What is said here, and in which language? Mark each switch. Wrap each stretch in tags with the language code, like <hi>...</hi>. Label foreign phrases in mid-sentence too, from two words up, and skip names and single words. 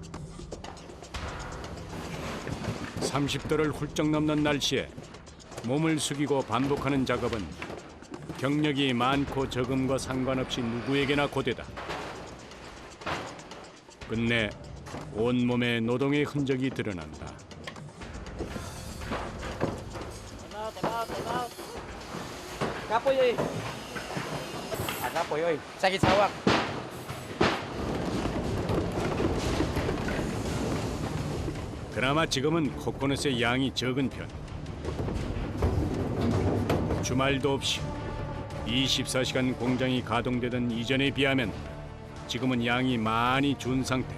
<ko>30도를 훌쩍 넘는 날씨에 몸을 숙이고 반복하는 작업은 경력이 많고 적음과 상관없이 누구에게나 고되다. 끝내 온몸에 노동의 흔적이 드러난다.</ko> <ceb>Kapoy oy. Kapoy oy. Sakit sawak.</ceb> <ko>그나마 지금은 코코넛의 양이 적은 편. 주말도 없이 24시간 공장이 가동되던 이전에 비하면 지금은 양이 많이 준 상태.</ko>